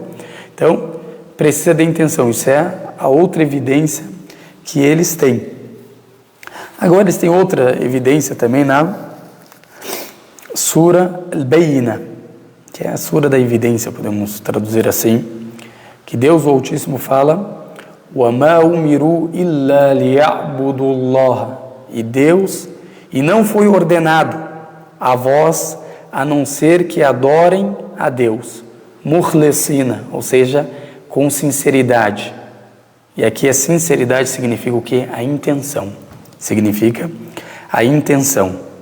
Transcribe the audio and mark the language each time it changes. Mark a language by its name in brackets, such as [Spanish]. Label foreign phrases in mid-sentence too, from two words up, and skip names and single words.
[Portuguese] Então, precisa de intenção. Isso é a outra evidência que eles têm. Agora eles têm outra evidência também na Sura Al-Bayina, que é a Sura da evidência, podemos traduzir assim, que Deus o Altíssimo fala [Arabic] وَمَا أُمِرُوا إِلَّا لِيَعْبُدُوا اللَّهَ, [Portuguese] e não foi ordenado a vós a não ser que adorem a Deus, mukhlisina, ou seja, com sinceridade. E aqui a sinceridade significa o quê? A intenção. Significa a intenção.